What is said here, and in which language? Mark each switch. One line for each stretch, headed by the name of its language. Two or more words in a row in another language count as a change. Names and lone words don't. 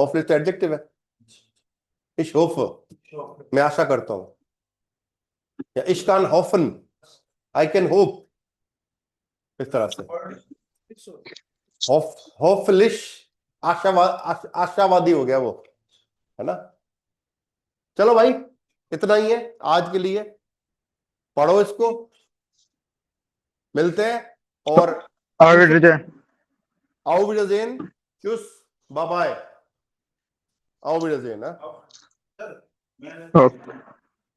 Hindi: होफलिस तो एडजेक्टिव है,
German: ich hoffe
Hindi: मैं आशा करता हूं, या
German: ich kann hoffen,
English: I can hope,
Hindi: इस तरह से। होफलिश आशावादी हो गया वो, है ना? चलो भाई, इतना ही है आज के लिए। पढ़ो इसको, मिलते हैं। और
German: Auf Wiedersehen. Auf Wiedersehen, tschüss,
English: bye bye,
German: Auf Wiedersehen,
Hindi: हाँ? सर मैंने
English: Okay.